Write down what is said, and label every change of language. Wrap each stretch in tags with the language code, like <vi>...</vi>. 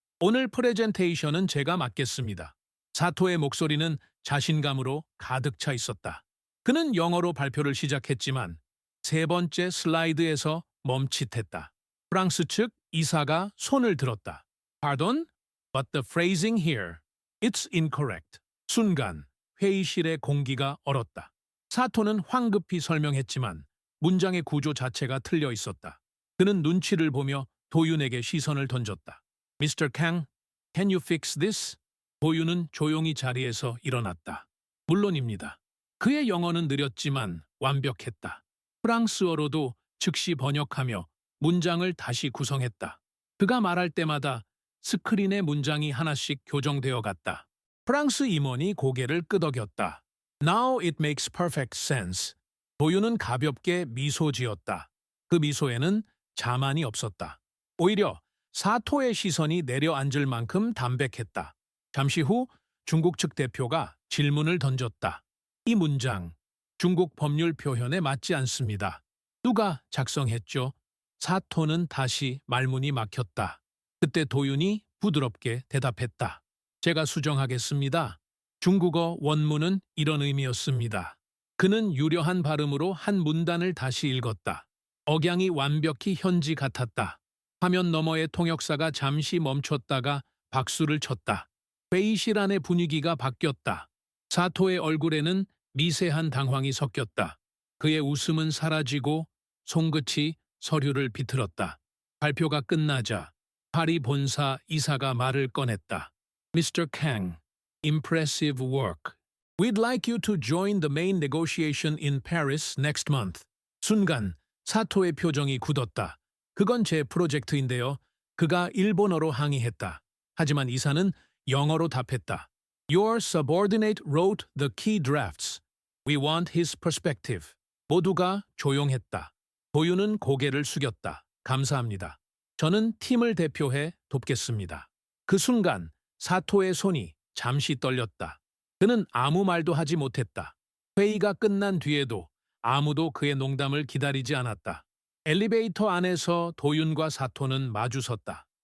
<ko>오늘 프레젠테이션은 제가 맡겠습니다. 사토의 목소리는 자신감으로 가득 차 있었다. 그는 영어로 발표를 시작했지만 세 번째 슬라이드에서 멈칫했다. 프랑스 측 이사가 손을 들었다.</ko> <en>Pardon? But the phrasing here, it's incorrect.</en> <ko>순간 회의실의 공기가 얼었다. 사토는 황급히 설명했지만 문장의 구조 자체가 틀려 있었다. 그는 눈치를 보며 도윤에게 시선을 던졌다.</ko> <en>Mr. Kang, can you fix this?</en> <ko>도윤은 조용히 자리에서 일어났다. 물론입니다. 그의 영어는 느렸지만 완벽했다. 프랑스어로도 즉시 번역하며 문장을 다시 구성했다. 그가 말할 때마다 스크린에 문장이 하나씩 교정되어 갔다. 프랑스 임원이 고개를 끄덕였다.</ko> <en>Now it makes perfect sense.</en> <ko>도윤은 가볍게 미소 지었다. 그 미소에는 자만이 없었다. 오히려 사토의 시선이 내려앉을 만큼 담백했다. 잠시 후 중국 측 대표가 질문을 던졌다. 이 문장, 중국 법률 표현에 맞지 않습니다. 누가 작성했죠? 사토는 다시 말문이 막혔다. 그때 도윤이 부드럽게 대답했다. 제가 수정하겠습니다. 중국어 원문은 이런 의미였습니다. 그는 유려한 발음으로 한 문단을 다시 읽었다. 억양이 완벽히 현지 같았다. 화면 너머의 통역사가 잠시 멈췄다가 박수를 쳤다. 회의실 안의 분위기가 바뀌었다. 사토의 얼굴에는 미세한 당황이 섞였다. 그의 웃음은 사라지고 손끝이 서류를 비틀었다. 발표가 끝나자 파리 본사 이사가 말을 꺼냈다.</ko> <en>Mr. Kang, impressive work. We'd like you to join the main negotiation in Paris next month.</en> <ko>순간 사토의 표정이 굳었다. 그건 제 프로젝트인데요. 그가 일본어로 항의했다. 하지만 이사는 영어로 답했다.</ko> <en>Your subordinate wrote the key drafts. We want his perspective.</en> <ko>모두가 조용했다. 도윤은 고개를 숙였다. 감사합니다. 저는 팀을 대표해 돕겠습니다. 그 순간 사토의 손이 잠시 떨렸다. 그는 아무 말도 하지 못했다. 회의가 끝난 뒤에도 아무도 그의 농담을 기다리지 않았다. 엘리베이터 안에서 도윤과 사토는 마주섰다.</ko>